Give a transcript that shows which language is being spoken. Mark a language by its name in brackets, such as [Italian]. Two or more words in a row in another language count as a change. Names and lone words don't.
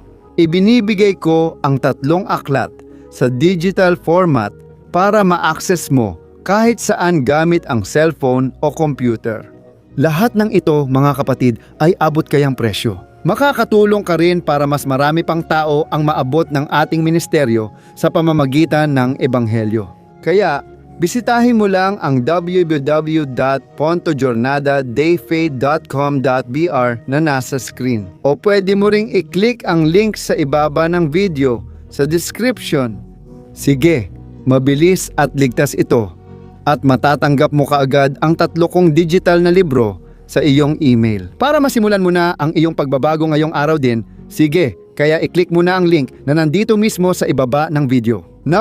[Filipino] Ibinibigay ko ang 3 aklat sa [English] digital format [Filipino] para ma-access mo kahit saan gamit ang cellphone o computer. Lahat ng ito, mga kapatid, ay abot kayang presyo. Makakatulong ka rin para mas marami pang tao ang maabot ng ating ministeryo sa pamamagitan ng Ebanghelyo. Kaya, bisitahin mo lang ang www.pontojornadadayfaith.com.br na nasa screen. O pwede mo ring i-click ang link sa ibaba ng video sa description. Sige, mabilis at ligtas ito at matatanggap mo kaagad ang 3 kong digital na libro sa iyong email. Para masimulan mo na ang iyong pagbabago ngayong araw din, sige, kaya i-click mo na ang link na nandito mismo sa ibaba ng video.